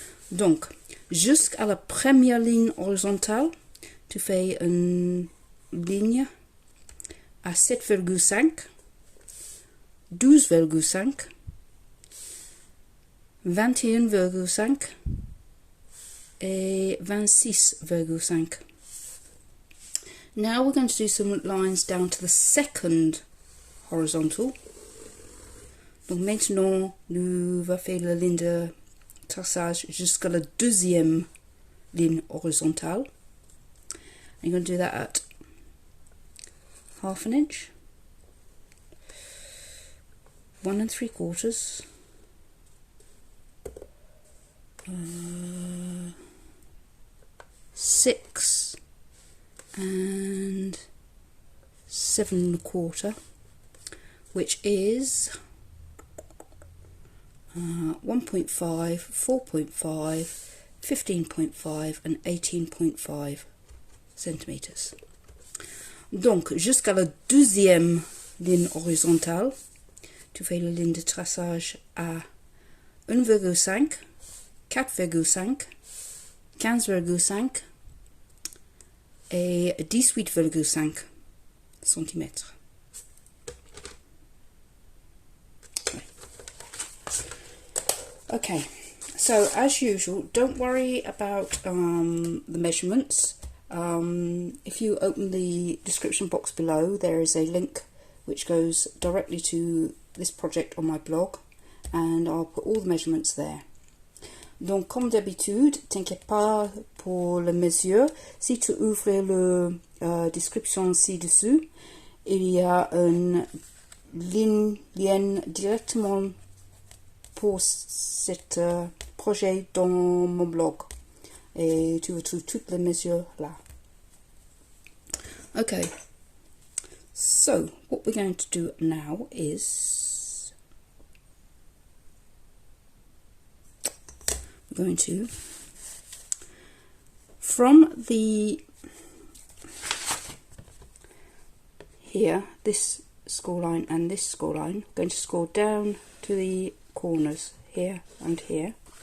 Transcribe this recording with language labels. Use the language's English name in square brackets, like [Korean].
[French] Donc, jusqu'à la première ligne horizontale, tu fais une ligne à 7,5, 12,5, 21,5 et 26,5. [English] Now we're going to do some lines down to the second horizontal. [French] Donc maintenant, nous va faire la ligne de traçage jusqu'à la deuxième ligne horizontale. [English] And you're going to do that at 1/2 inch, 1 3/4, 6 and 7 1/4, which is 1.5, 4.5, 15.5 and 18.5 centimeters. [French] Donc, jusqu'à la deuxième ligne horizontale, tu fais la ligne de traçage à 1,5, 4,5, 15,5 et 18,5 cm. [English] Okay, so as usual, don't worry about the measurements. If you open the description box below, there is a link which goes directly to this project on my blog, and I'll put all the measurements there. [French] Donc, comme d'habitude, t'inquiète pas pour les mesures. Si tu ouvres la description ci-dessous, il y a un lien directement pour cet projet dans mon blog. Et tu retrouves toutes les mesures là. [English] Okay, so what we're going to do now is we're going to, from the here, this score line and this score line, I'm going to score down to the corners here and here.